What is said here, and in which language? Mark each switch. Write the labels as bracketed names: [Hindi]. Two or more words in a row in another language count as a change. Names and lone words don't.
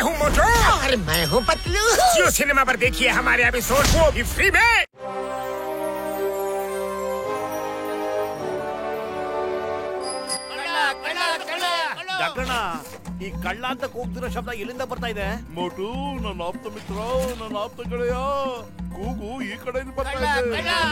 [Hindi] मोटू और मैं हूँ पतलू। जियो सिनेमा पर देखिए हमारे एपिसोड को भी फ्री में। [Kannada] ಡಾಕ್ಟರ್ನ ಈ ಕಳ್ಳ ಅಂತ ಕೂಗ್ತಿರೋ ಶಬ್ದ ಎಲ್ಲಿಂದ ಬರ್ತಾ ಇದೆ? ಮೋಟು ನನ್ನ ಆಪ್ತ ಮಿತ್ರ, ನನ್ನ ಆಪ್ತ ಗೆಳೆಯ, ಕೂಗು ಈ ಕಡೆಯಿಂದ ಬರ್ತಾ ಇದೆ.